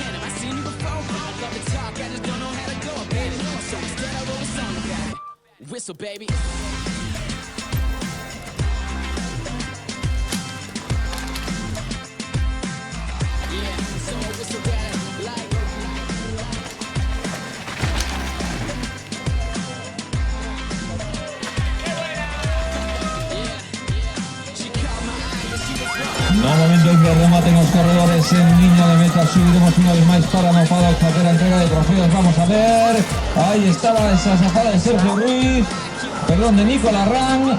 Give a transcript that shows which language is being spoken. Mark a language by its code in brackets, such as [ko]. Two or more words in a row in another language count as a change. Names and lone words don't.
[en] Have I seen you before? I love to talk, I just don't know how to go about it. So instead I wrote a song about it. Whistle, baby. Yeah, so I whistle about it like. [gl] No momento en que rematen os corredores en línea de meta. Subiremos [es] una vez [gl] máis para no paddock facer a entrega de trofeos. Vamos a ver, aí estaba esa zafada de Sergio Ruiz, perdón, de Nicolás Ran.